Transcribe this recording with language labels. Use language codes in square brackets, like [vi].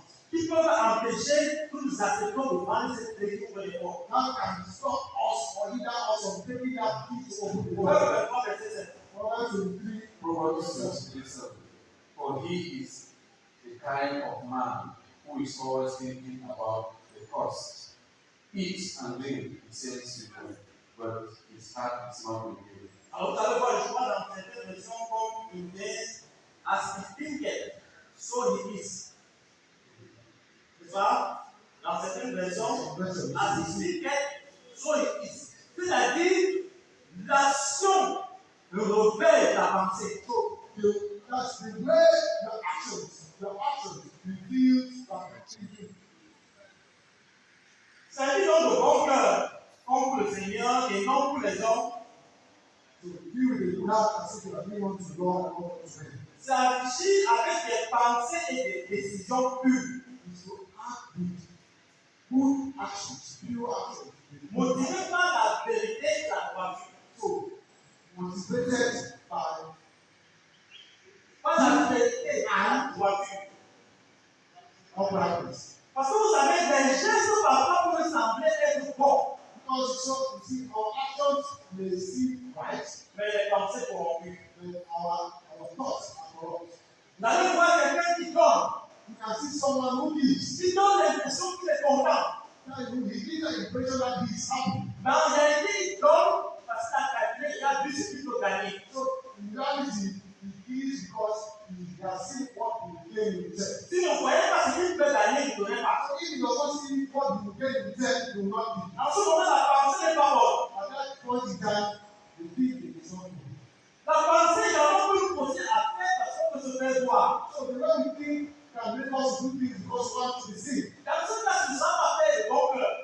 [fr] Qui peuvent empêcher que nous acceptons de prendre cette clé qui ouvre les portes. [en] Now can stop us or hinder us from taking that key to open the door. Proverbs 23:7. For he is the kind of man who is always thinking about the cost. Eat and drink, he says to you, but his heart is not with you. [fr] Alors, vous allez voir le choix dans certaines versions comme il dit, [en] as he thinketh, so he is. [fr] C'est ça? Dans certaines versions, [en] as he thinketh, so he is. [fr] C'est-à-dire, l'action le réveille la pensée. [en] So, that's the way the actions reveal that thinking. [fr] C'est-à-dire donc de bon cœur, comme pour le Seigneur et non pour les hommes. [en] To deal with the wrath as if you are being unto God and not unto men. [fr] C'est agir avec des pensées et des décisions pures. [en] Is to act with good actions, pure actions. [fr] Motivé par la vérité et la droiture. [en] So, motivated by [fr] la vérité et la droiture. [en] Uprightness. [fr] Parce que vous savez, les gestes parfois peuvent sembler être bons. [en] Because so, you see, our actions may seem right, [fr] mais les pensées corrompues. [en] But our thoughts are corrupt. [fr] Vous allez voir quelqu'un qui donne. [en] You can see someone who gives. [fr] Il donne l'impression qu'il est content. [en] He gives the impression that he is happy. [fr] Mais en réalité, il donne parce qu'il a calculé, il a vu ce qu'il peut gagner. [en] So, in reality, he gives because he has seen what he will gain in return. [fr] Si vous ne voyez pas ce qu'il peut gagner, il ne donnait pas. [en] So, if he does not see what he will gain in return, he will not give. [fr] En ce moment, la pensée n'est pas bonne. [en] At that point in time, the thinking is not good. [fr] La pensée, d'abord, peut nous pousser à faire parce qu'on peut se faire voir. [en] So, the way we think can make us do things because we want to be seen. [fr] Dans ce cas, nous sommes pas fait de bon cœur.